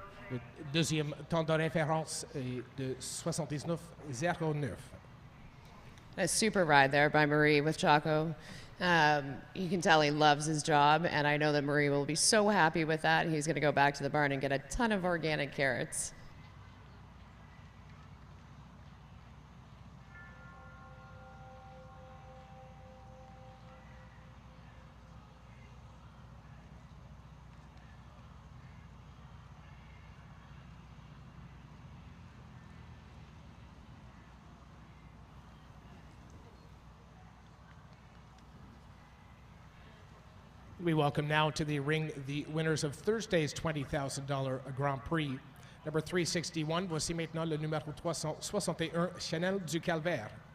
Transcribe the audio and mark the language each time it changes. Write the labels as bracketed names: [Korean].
[French] Le deuxième temps de référence est de 79.09. [English] A super ride there by Marie with Chaco. You can tell he loves his job, and I know that Marie will be so happy with that. He's going to go back to the barn and get a ton of organic carrots. We welcome now to the ring the winners of Thursday's $20,000 Grand Prix. Number 361, [French] voici maintenant le numéro 361, Chanel du Calvaire.